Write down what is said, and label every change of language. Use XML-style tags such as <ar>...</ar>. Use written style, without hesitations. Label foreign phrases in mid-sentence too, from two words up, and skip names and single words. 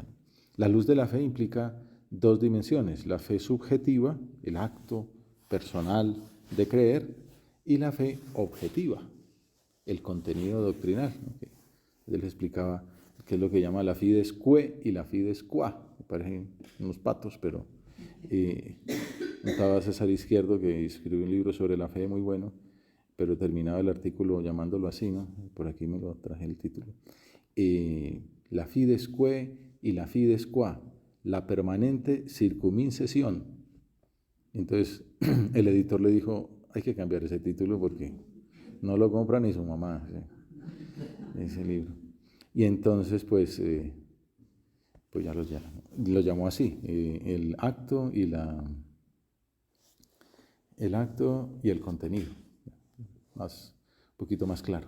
<es>La luz de la fe implica dos dimensiones, la fe subjetiva, el acto personal de creer, y la fe objetiva, el contenido doctrinal, ¿no? Él explicaba qué es lo que llama la</es> <la>fides que</la> <es>y la</es> <la>fides qua.</la> <es>Me parecen unos patos, pero estaba César Izquierdo, que escribió un libro sobre la fe muy bueno, pero terminaba el artículo llamándolo así, ¿no? Por aquí me lo traje el título. La</es> <la>fides que</la> <es>y la</es> <la>fides qua,</la> <es>la permanente circuncisión. Entonces el editor le dijo, hay que cambiar ese título porque no lo compra ni su mamá, ¿sí? Ese libro. Y entonces pues ya lo llamó así, el acto y el contenido, un poquito más claro.</es>